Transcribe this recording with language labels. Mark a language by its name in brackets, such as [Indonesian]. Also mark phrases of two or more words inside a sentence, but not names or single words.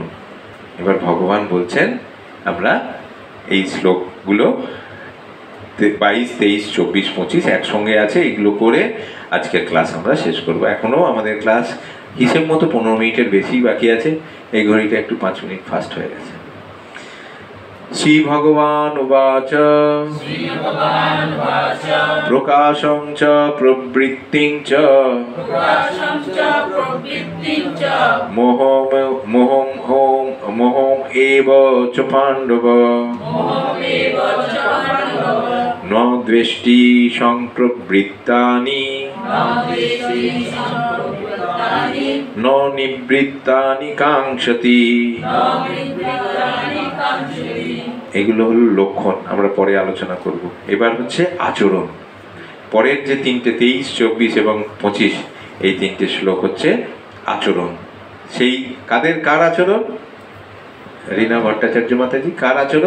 [Bangla] এবার ভগবান বলছেন, আমরা এই শ্লোকগুলো 22, 23, 24, 25 একসঙ্গে আছে, এগুলো করে আজকের ক্লাস আমরা শেষ করব। এখনো আমাদের ক্লাস হিসেব মতো 15 মিনিটের বেশি বাকি আছে, এই ঘড়িটা একটু 5 মিনিট ফাস্ট হয়ে গেছে। [Sanskrit] শ্রী ভগবান উবাচ প্রকাশং চ প্রবৃত্তিং চ মোহম এব চ পাণ্ডব ন দ্বেষ্টি সংপ্রবৃত্তানি ন নিবৃত্তানি কাঙ্ক্ষতি। [Bangla] এগুলো হলো লক্ষণ, আমরা পরে আলোচনা করব। এবার হচ্ছে আচরণ। পরের যে তিনটে 23, 24 এবং 25 এই তিনটে শ্লোক হচ্ছে আচরণ। সেই কার আচরণ? রীনা ভট্টাচার্য মাতাজি, কার আচরণ?